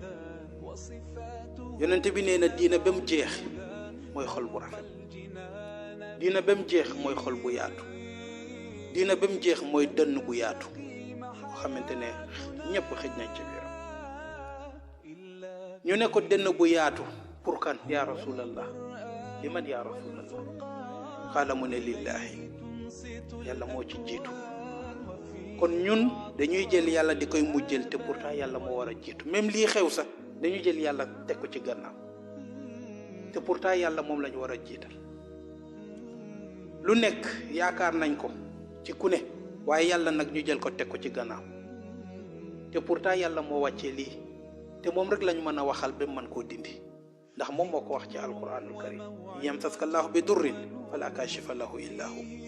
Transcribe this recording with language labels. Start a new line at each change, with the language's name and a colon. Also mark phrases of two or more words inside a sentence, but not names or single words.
Wolof: yonente bi nee na diina ba mu jeex mooy xol bu rafet, diina ba mu jeex mooy xol bu yaatu, diina ba mu jeex mooy dënn bu yaatu boo xamante ne ñëpp xëj nañ ci biiram. ñu ne ko dënn bu yaatu pour kan
Arabic: يا رسول الله لمن يا رسول الله
Wolof: xaala mu ne lillahi yàlla moo ci jiitu. kon ñun dañuy jël yàlla di koy mujjël te pourtant yàlla moo war a jiitu. même lii xew sax dañuy jël yàlla teg ko ci gannaaw te pourtant yàlla moom lañu war a jiital. lu nekk yaakaar nañ ko ci ku ne waaye yàlla nag ñu jël ko teg ko ci gannaaw te pourtant yàlla moo wàccee lii te moom rek lañ mën a waxal ba mën koo dindi ndax moom moo ko wax ci
Arabic: القرآن الكريم يمسسك الله بضر فلا كاشف له إلا هو.